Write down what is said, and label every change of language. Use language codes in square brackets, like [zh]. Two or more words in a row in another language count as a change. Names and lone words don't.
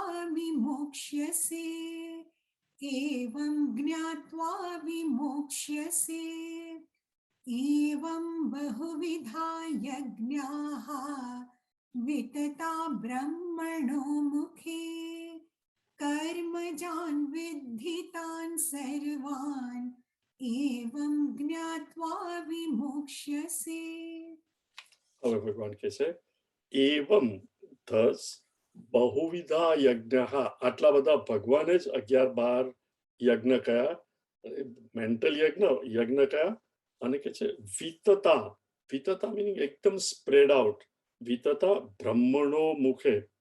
[sa] विमोक्ष्यसे एवं ज्ञात्वा विमोक्ष्यसे एवं बहुविधा यज्ञाः वितता ब्रह्मणो मुखे कर्मजान् विद्धितान् सर्वान् एवं ज्ञात्वा विमोक्ष्यसे. [gu] હવે ભગવાન કહે છે એવમ thus બહુવિધા યજ્ઞ, આટલા બધા ભગવાને જ 11-12 યજ્ઞ કયા, મેન્ટલ યજ્ઞ કયા, અને કે છે વિતતા. વિતતા મીનિંગ એકદમ [en] spread out. [sa] वितता ब्रह्मणो मुखे.